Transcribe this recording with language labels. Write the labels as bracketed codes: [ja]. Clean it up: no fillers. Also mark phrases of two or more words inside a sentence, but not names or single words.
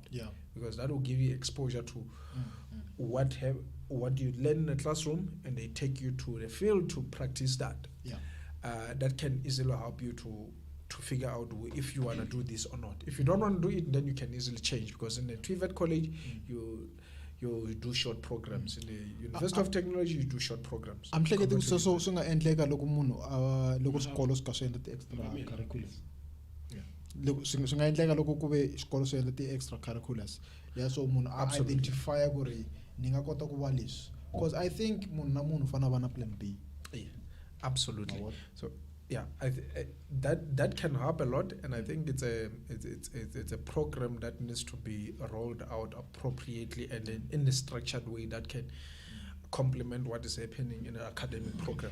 [en] Because that will give you exposure to what you learn in the classroom, and they take you to the field to practice that. That can easily help you to figure out if you want to do this or not. If you don't want to do it, then you can easily change, because in the TVET college, you do short programs. In the University of Technology, you do short programs. I'm thinking [ts] so nga endleka loko munhu loko xikolo swi ka swi endla ti-extra curriculars. Swi nga endleka loko ku ve xikolo swi endla ti-extra curriculars. So munhu identify ku ri ni nga kota ku va leswi. [en] Because I think [ts] munhu na munhu fana va na [en] plan B. Absolutely. So that can help a lot, and I think it's a program that needs to be rolled out appropriately and in a structured way that can complement what is happening in an academic program.